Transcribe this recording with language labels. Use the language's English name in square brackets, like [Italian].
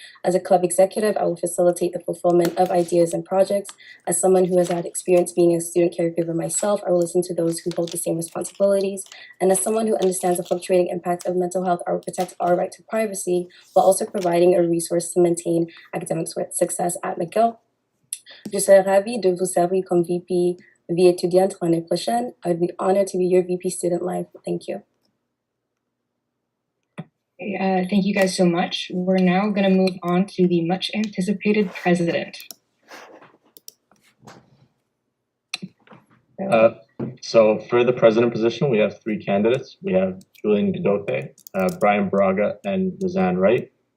[English] As a club executive, I will facilitate the fulfillment of ideas and projects. As someone who has had experience being a student caregiver myself, I will listen to those who hold the same responsibilities. And as someone who understands the fluctuating impact of mental health, I will protect our right to privacy while also providing a resource to maintain academic success at McGill. [French] Je serais ravie de vous servir comme VP vie étudiante l'année prochaine. [English] I would be honored to be your VP Student Life. Thank you. Thank you guys so much. We're now going to move on to the much anticipated president. So for the president position, we have three candidates. We have Julian Gadote, Brian Braga, and Roseanne Wright.